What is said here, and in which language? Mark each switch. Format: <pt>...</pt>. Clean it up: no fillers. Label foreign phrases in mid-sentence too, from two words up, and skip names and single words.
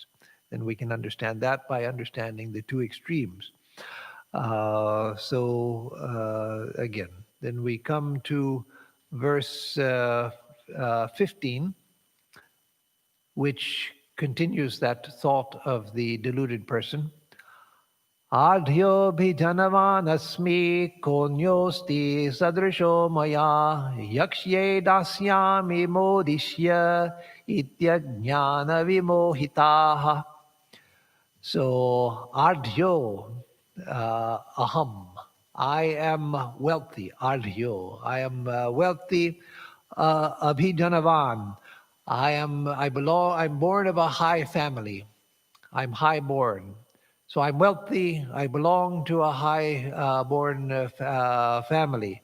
<en>Then we can understand that by understanding the two extremes. Again, then we come to verse 15, which continues that thought of the deluded person.</en> <sa>आढ्योऽभिजनवानस्मि कोऽन्योऽस्ति सदृशो मया यक्ष्ये दास्यामि मोदिष्य इत्यज्ञान विमोहिताः. So, आढ्यो, अहम्,</sa> <en>I am wealthy, ardhyo, I am wealthy, abhijanavan, I'm born of a high family, I'm high born. So I'm wealthy, I belong to a high born family.</en>